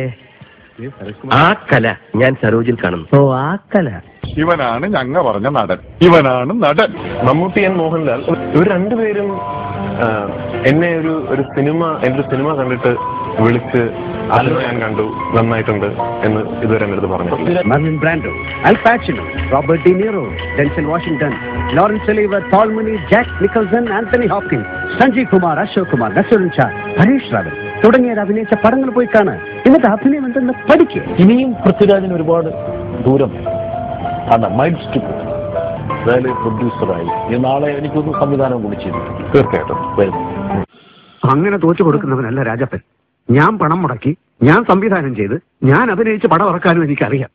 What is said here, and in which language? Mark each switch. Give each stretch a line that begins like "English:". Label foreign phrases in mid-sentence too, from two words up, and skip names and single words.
Malayalam: ആ കല ഞാൻ സരോജിൽ കാണുന്നു. ഓ, ആ കല. ഇവനാണ് ഞങ്ങ പറഞ്ഞ നടൻ. ഇവനാണ് നടൻ. മമ്മൂട്ടി ആൻഡ് മോഹൻലാൽ ഇവർ രണ്ടുപേരും എന്നെ ഒരു സിനിമ കണ്ടിട്ട് വിളിച്ച് അത് ഞാൻ കണ്ടു, നന്നായിട്ടുണ്ട് എന്ന് ഇതുവരെ എൻ്റെ അടുത്ത് പറഞ്ഞിട്ടില്ല. Marlon Brando, Al Pacino, Robert De Niro, Denzel Washington, Lawrence Oliver, Paul Mooney, Jack Nicholson, Anthony Hopkins, Sanjeev Kumar, Ashok Kumar, Naseeruddin Shah, Harish Raval തുടങ്ങിയവർ അഭിനയിച്ച പടങ്ങൾ പോയി കാണാൻ. എന്നിട്ട് അഭിനയം എന്തെന്ന് പഠിക്കുക. ഇനിയും പൃഥ്വിരാജിന് ഒരുപാട് ദൂരം ആണ്.
English: miles to
Malayalam: പ്രൊഡ്യൂസറായി നാളെ എനിക്കൊന്ന് സംവിധാനം കൂടി ചെയ്തു. തീർച്ചയായിട്ടും അങ്ങനെ തോറ്റു കൊടുക്കുന്നവനല്ല രാജപ്പൻ. ഞാൻ പണം മുടക്കി ഞാൻ സംവിധാനം ചെയ്ത് ഞാൻ അഭിനയിച്ച് പടം ഇറക്കാനും എനിക്കറിയാം.